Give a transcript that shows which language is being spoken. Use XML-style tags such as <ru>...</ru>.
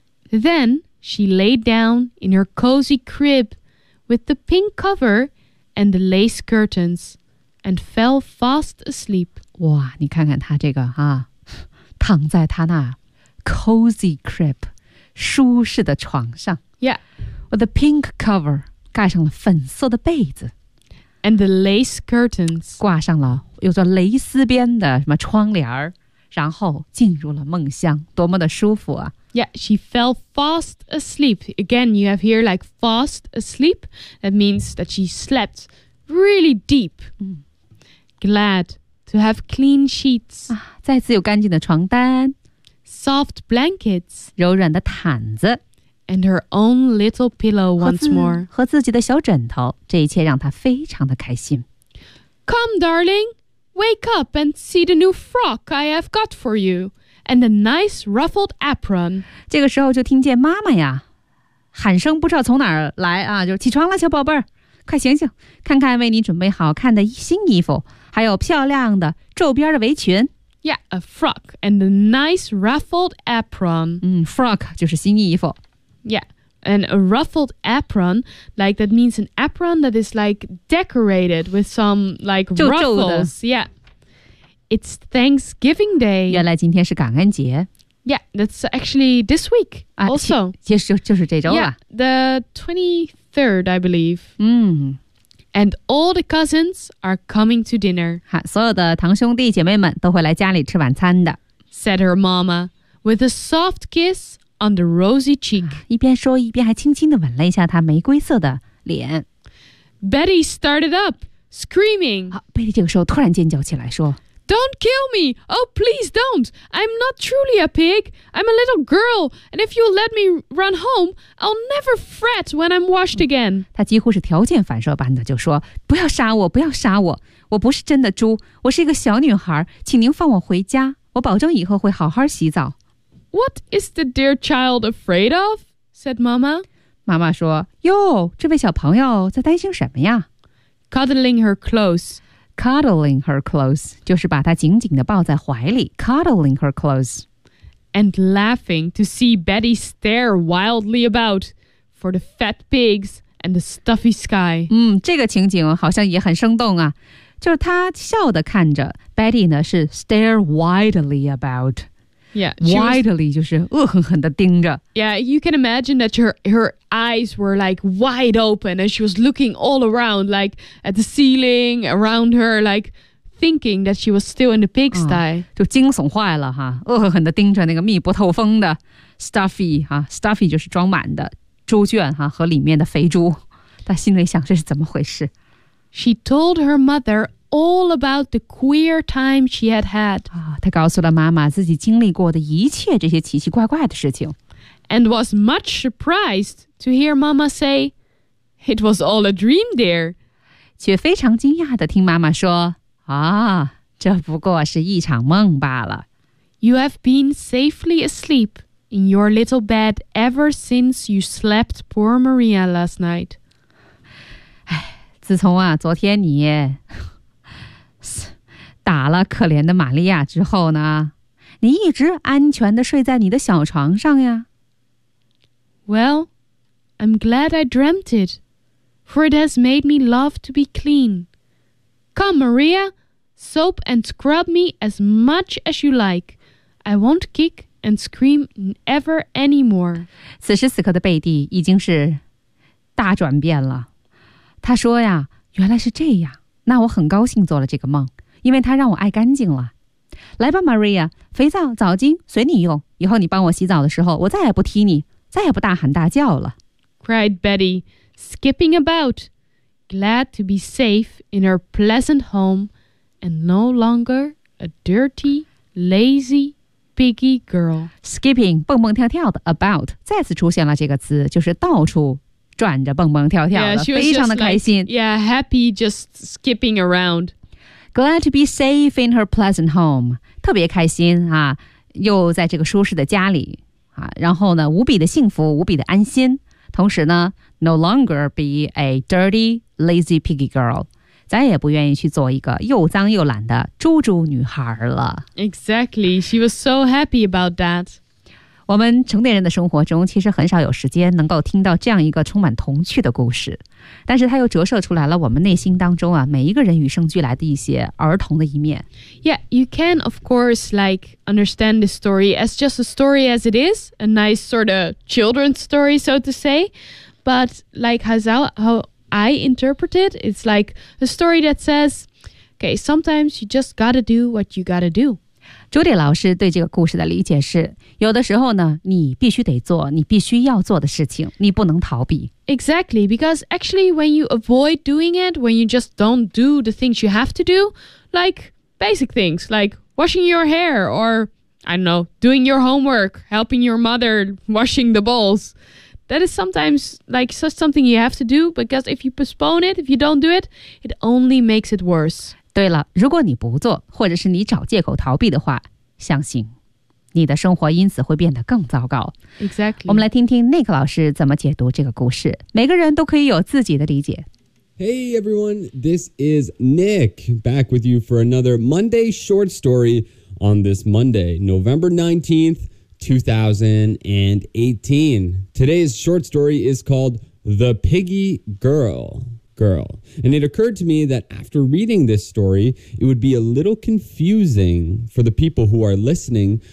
<en>Then she laid down in her cozy crib with the pink cover and the lace curtains and fell fast asleep.</en> <zh>哇，你看看她这个啊，躺在她那</zh> <en>cozy crib</en> <zh>舒适的床上。</zh> <en>Yeah. With the pink cover</en> <zh>盖上了粉色的被子。</zh> <en>And the lace curtains.</en> <zh>挂上了有着蕾丝边的什么窗帘然后进入了梦乡，多么的舒服啊。</zh> <en>Yeah, she fell fast asleep. Again, you have here like fast asleep. That means that she slept really deep. Glad to have clean sheets.</en> <zh>再次有干净的床单。</zh> <en>Soft blankets.</en> <zh>柔软的毯子。</zh> <en>And her own little pillow once more.</en> <zh>和自己的小枕头，这一切让她非常的开心。</zh> <en>Come, darling, wake up and see the new frock I have got for you. And a nice ruffled apron.</en> <zh>这个时候就听见妈妈呀，喊声不知道从哪儿来啊，就起床了，小宝贝儿，快醒醒，看看为你准备好看的新衣服，还有漂亮的皱边的围裙。</zh> <en>Yeah, a frock and a nice ruffled apron.</en> <zh>Frock 就是新衣服。</zh> <en>Yeah, and a ruffled apron, like that means an apron that is like decorated with some like ruffles.</en> <zh>皱皱的。</zh> <en>Yeah. It's Thanksgiving Day.</en> <zh>原来今天是感恩节。</zh> <en>Yeah, that's actually this week also.</en> <zh>就是这周了。</zh> <en>Yeah, the 23rd, I believe. And all the cousins are coming to dinner.</en> <zh>所有的堂兄弟姐妹们都会来家里吃晚餐的。</zh> <en>Said her mama, with a soft kiss on the rosy cheek.</en> <zh>一边说一边还轻轻地吻了一下她玫瑰色的脸。</zh> <en>Betty started up, screaming.</en> <zh>贝蒂这个时候突然尖叫起来说</zh> <en>Don't kill me! Oh, please don't! I'm not truly a pig. I'm a little girl. And if you'll let me run home, I'll never fret when I'm washed again.</en> <zh>她几乎是条件反射般的就说不要杀我不要杀我我不是真的猪我是一个小女孩请您放我回家我保证以后会好好洗澡。</zh> <en>What is the dear child afraid of? Said Mama.</en> <zh>妈妈说哟这位小朋友在担心什么呀</zh> <en>Cuddling her close. Cuddling her close,</en> <zh>就是把她紧紧地抱在怀里 cuddling her close.</zh> <en>And laughing to see Betty stare wildly about for the fat pigs and the stuffy sky.</en> <zh>这个情景好像也很生动啊。就是她笑地看着 Betty 呢是</zh> <en>stare wildly about. Yeah,</en> <zh>wildly 就是恶狠狠地盯着。</zh> <en>Yeah, you can imagine that her eyes were like wide open and she was looking all around like at the ceiling around her like thinking that she was still in the pigsty.</en> <zh>就惊悚坏了哈，恶狠狠地盯着那个密不透风的 stuffy 哈 ，stuffy 就是装满的猪圈哈和里面的肥猪。她心里想这是怎么回事</zh> <en>？She told her mother. All about the queer time she had had. 她告诉了妈妈自己经历过的一切这些奇奇怪怪的事情。 And was much surprised to hear Mama say, "It was all a dream, dear."</en> <zh>却非常惊讶地听妈妈说，这不过是一场梦罢了。</zh> <en>You have been safely asleep in your little bed ever since you slept poor Maria last night.</en> <zh>自从啊，昨天你。打了可怜的玛利亚之后呢你一直安全地睡在你的小床上呀</zh> <en>Well, I'm glad I dreamt it, for it has made me love to be clean. Come, Maria, soap and scrub me as much as you like. I won't kick and scream ever anymore.</en> <zh>此时此刻的贝蒂已经是大转变了。她说呀原来是这样那我很高兴做了这个梦。因为他让我爱干净了。来吧 Maria, 肥皂澡巾随你用以后你帮我洗澡的时候我再也不踢你再也不大喊大叫了。</zh> <en>Cried Betty, skipping about, glad to be safe in her pleasant home and no longer a dirty, lazy, piggy girl.</en> <zh>Skipping, 蹦蹦跳跳的 about, 再次出现了这个词就是到处。转着蹦蹦跳跳的</zh> <en>yeah, she was</en> <zh>非常的开心。</zh> <en>Like, yeah, happy just skipping around. Glad to be safe in her pleasant home.</en> <zh>特别开心啊又在这个舒适的家里啊然后呢无比的幸福无比的安心。同时呢</zh> <en>no longer be a dirty, lazy piggy girl.</en> <zh>咱也不愿意去做一个又脏又懒的猪猪女孩了。</zh> <en>Exactly, she was so happy about that.</en> <zh>我们成年人的生活中其实很少有时间能够听到这样一个充满童趣的故事。但是它又折射出来了我们内心当中啊每一个人与生俱来的一些儿童的一面。</zh> <en>Yeah, you can of course like understand this story as just a story as it is, a nice sort of children's story, so to say. But like Hazal, how, I interpret it, it's like a story that says, okay, sometimes you just gotta do what you gotta do.</en> <zh>朱迪老师对这个故事的理解是，有的时候呢，你必须得做你必须要做的事情，你不能逃避。</zh> <en>Exactly, because actually when you avoid doing it, when you just don't do the things you have to do, like basic things, like washing your hair or, I don't know, doing your homework, helping your mother washing the bowls. That is sometimes like such something you have to do, because if you postpone it, if you don't do it, it only makes it worse.</en> <zh>对了，如果你不做，或者是你找借口逃避的话，相信你的生活因此会变得更糟糕。</zh> <en>Exactly.</en> <zh>我们来听听 Nick 老师怎么解读这个故事。每个人都可以有自己的理解。</zh> <en>Hey everyone, this is Nick, back with you for another Monday short story on this Monday, November 19th, 2018. Today's short story is called The Piggy Girl. And it occurred to me that after reading this story, it would be a little confusing for the people who are listening.</en>